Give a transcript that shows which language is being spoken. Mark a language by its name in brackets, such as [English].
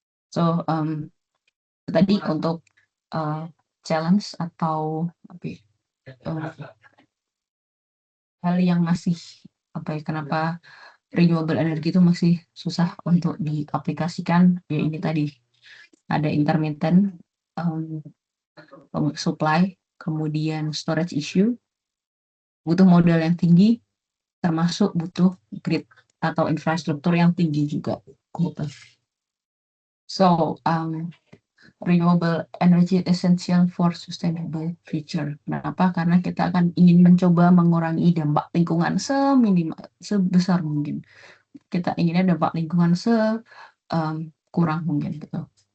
[Indonesian] So tadi untuk challenge atau hal yang masih kenapa renewable energy itu masih susah untuk diaplikasikan, ya ini tadi ada intermittent supply, kemudian storage issue, butuh modal yang tinggi, termasuk butuh grid atau infrastruktur yang tinggi juga. [English] So, renewable energy essential for sustainable future. [Indonesian] Kenapa? Karena kita akan ingin mencoba mengurangi dampak lingkungan sebesar mungkin. Kita inginnya dampak lingkungan kurang mungkin gitu.